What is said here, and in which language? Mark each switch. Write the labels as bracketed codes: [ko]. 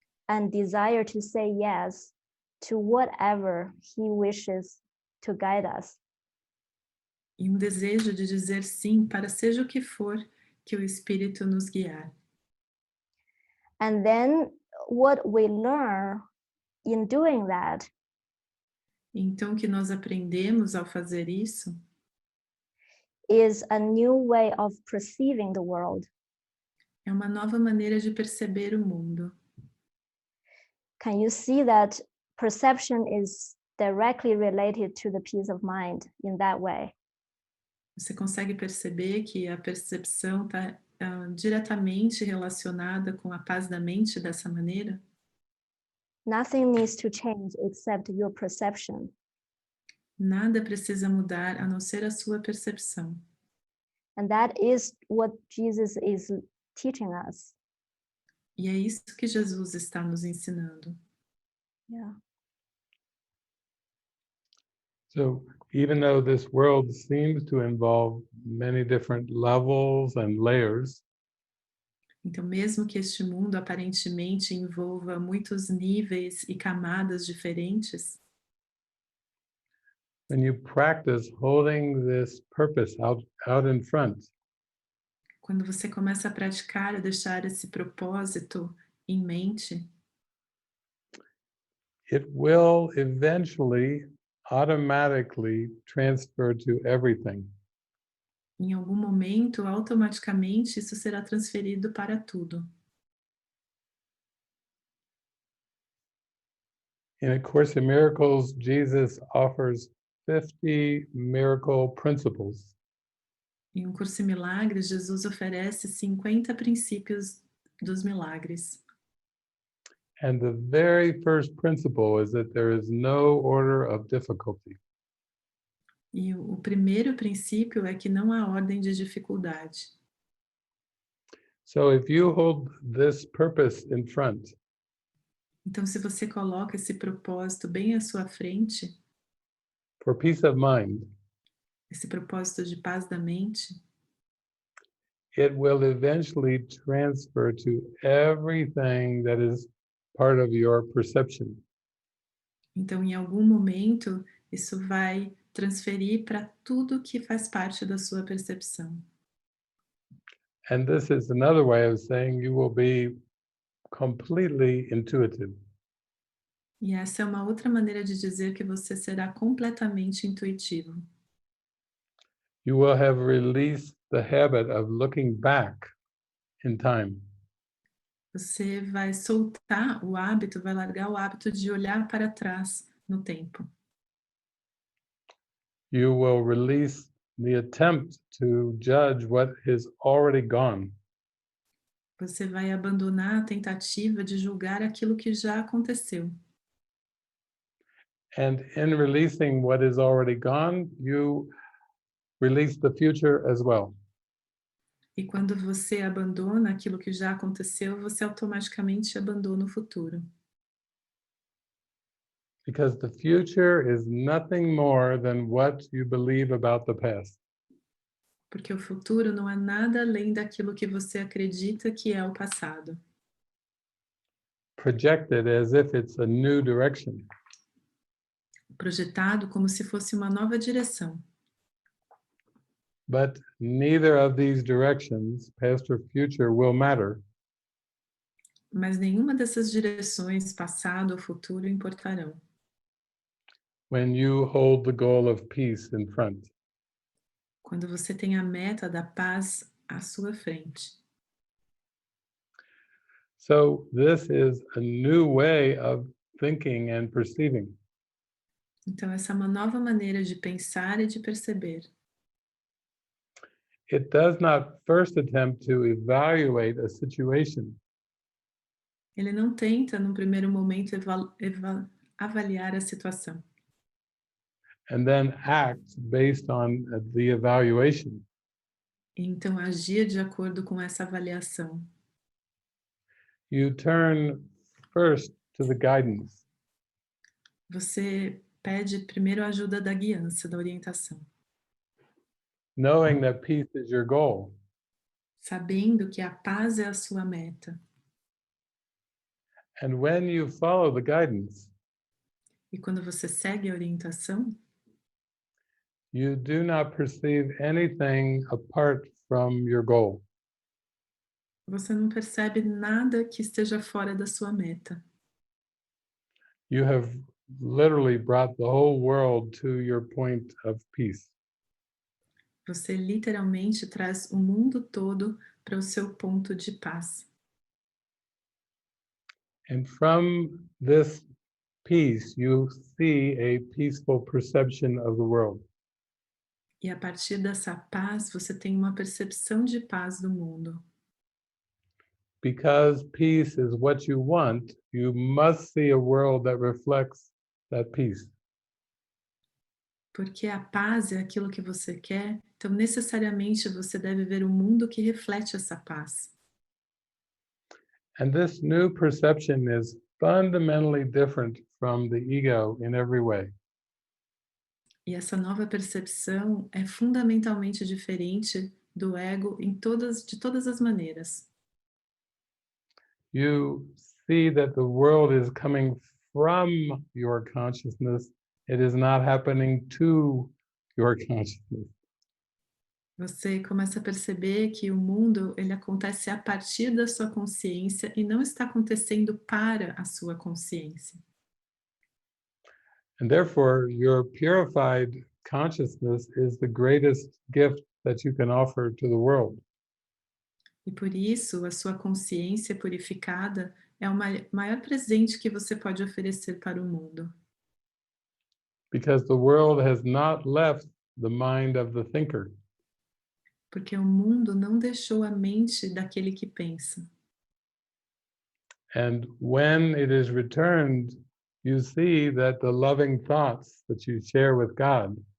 [en] And desire to say yes to whatever he wishes to guide us. [pt] E um desejo de dizer sim para seja o que for que o espírito nos guiar. [en] And then what we learn in doing that [pt] Então, o que nós aprendemos ao fazer isso [en] is a new way of perceiving the world. [pt] é uma nova maneira de perceber o mundo. [en] Can you see that perception is directly related to the peace of mind in that way? [pt] Você consegue perceber que a percepção está diretamente relacionada com a paz da mente dessa maneira? [en] Nothing needs to change except your perception. [pt] Nada precisa mudar a não ser a sua percepção. [en] And that is what Jesus is teaching us. [pt] E é isso que Jesus está nos ensinando. [en] Yeah. So even though this world seems to involve many different levels and layers, [pt] Então, mesmo que este mundo aparentemente envolva muitos níveis e camadas diferentes, [en] when you practice holding this purpose out in front, [pt] quando você começa a praticar e deixar esse propósito em mente, [en] it will eventually automatically transfer to everything. [pt] em algum momento, automaticamente, isso será transferido para tudo. [en] In A Course in Miracles, Jesus offers 50 miracle principles. [pt] Em um curso em milagres, Jesus oferece 50 princípios dos milagres. [en] And the very first principle is that there is no order of difficulty. [pt] E o primeiro princípio é que não há ordem de dificuldade. [en] So if you hold this purpose in front, [pt] Então, se você coloca esse propósito bem à sua frente, [en] for peace of mind, [pt] esse propósito de paz da mente, [en] it will eventually transfer to everything that is part of your perception. [pt] então em algum momento isso vai transferir para tudo que faz parte da sua percepção. [en] And this is another way of saying you will be completely intuitive. [pt] E essa é uma outra maneira de dizer que você será completamente intuitivo. [en] You will have released the habit of looking back in time. [pt] Você vai soltar o hábito, vai largar o hábito de olhar para trás no tempo. [en] You will release the attempt to judge what is already gone. [pt] Você vai abandonar a tentativa de julgar aquilo que já aconteceu. [en] And in releasing what is already gone, you release the future as well. [pt] E quando você abandona aquilo que já aconteceu, você automaticamente abandona o futuro. [en] Because the future is nothing more than what you believe about the past. [pt] Porque o futuro não é nada além daquilo que você acredita que é o passado. [en] Projected as if it's a new direction. [pt] Projetado como se fosse uma nova direção. [en] But neither of these directions, past or future, will matter [pt] Mas nenhuma dessas direções, passado ou futuro, importarão. [en] when you hold the goal of peace in front. [pt] Quando você tem a meta da paz à sua frente. [en] So this is a new way of thinking and perceiving. [pt] Então, essa é uma nova maneira de pensar e de perceber. [en] It does not first attempt to evaluate a situation. [pt] Ele não tenta, num primeiro momento, avaliar a situação. [en] And then act based on the evaluation. [pt] E então, agir de acordo com essa avaliação. [en] You turn first to the guidance. [pt] Você pede primeiro a ajuda da guiança, da orientação. [en] Knowing that peace is your goal. [pt] Sabendo que a paz é a sua meta. [en] And when you follow the guidance, [pt] E quando você segue a orientação, [en] you do not perceive anything apart from your goal. [pt] você não percebe nada que esteja fora da sua meta. [en] You have literally brought the whole world to your point of peace. [pt] Você literalmente traz o mundo todo para o seu ponto de paz. [en] And from this peace, you see a peaceful perception of the world. [pt] E a partir dessa paz, você tem uma percepção de paz do mundo. [en] Because peace is what you want, you must see a world that reflects that peace. [pt] Porque a paz é aquilo que você quer, então necessariamente você deve ver um mundo que reflete essa paz. [en] And this new perception is fundamentally different from the ego in every way. [pt] E essa nova percepção é fundamentalmente diferente do ego de todas as maneiras. [en] you see that the world is coming from your consciousness. It is not happening to your consciousness. [pt] Você começa a perceber que o mundo ele acontece a partir da sua consciência e não está acontecendo para a sua consciência. [en] And therefore, your purified consciousness is the greatest gift that you can offer to the world. [pt] E por isso, a sua consciência purificada é o maior presente que você pode oferecer para o mundo. [en] Because the world has not left the mind of the thinker. [pt] Porque o mundo não deixou a mente daquele que pensa. [en] And when it is returned, you see that the loving thoughts that you share with God